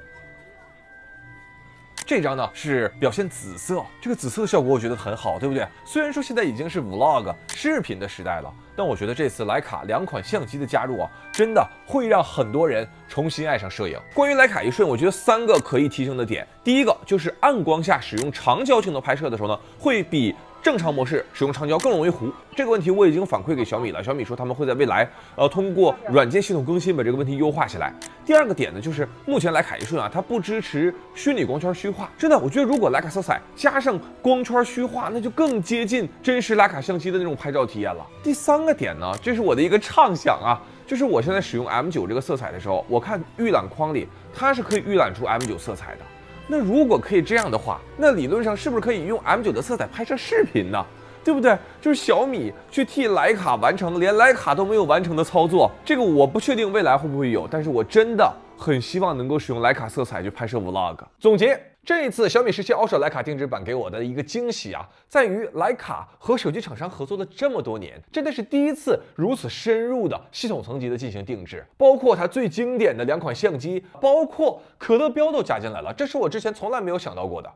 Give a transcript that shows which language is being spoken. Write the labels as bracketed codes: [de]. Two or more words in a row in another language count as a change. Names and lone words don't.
[zh] 這張呢是表現紫色，這個紫色的效果我覺得很好，對不對？雖然說現在已經是 Vlog 視頻的時代了，但我覺得這次徠卡2款相機的加入真的會讓很多人重新愛上攝影。關於徠卡一瞬，我覺得 3個可以提升的點。第一個就是暗光下使用長焦鏡頭拍攝的時候呢，會比正常模式使用长焦更容易糊，这个问题我已经反馈给小米了。小米说他们会在未来通过软件系统更新把这个问题优化起来。第二个点呢，就是目前徕卡一瞬啊，它不支持虚拟光圈虚化。真的，我觉得如果徕卡色彩加上光圈虚化，那就更接近真实徕卡相机的那种拍照体验了。第三个点呢，这是我的一个畅想啊，就是我现在使用 M9这个色彩的时候，我看预览框里它是可以预览出 M9色彩的。那如果可以这样的话，那理論上是不是可以用 M9 的色彩拍攝視頻呢？對不對？就是小米去替徕卡完成連徕卡都沒有完成的操作，這個我不確定未來會不會有，但是我真的很希望能夠使用徕卡色彩去拍攝 Vlog。總結。這一次小米17 Ultra 徕卡定制版給我的一個驚喜啊，在於徕卡和手機廠商合作了這麼多年，真的是第一次如此深入的系統層級的進行定制，包括它最經典的2款相機，包括可樂標都加進來了，這是我之前從來沒有想到過的。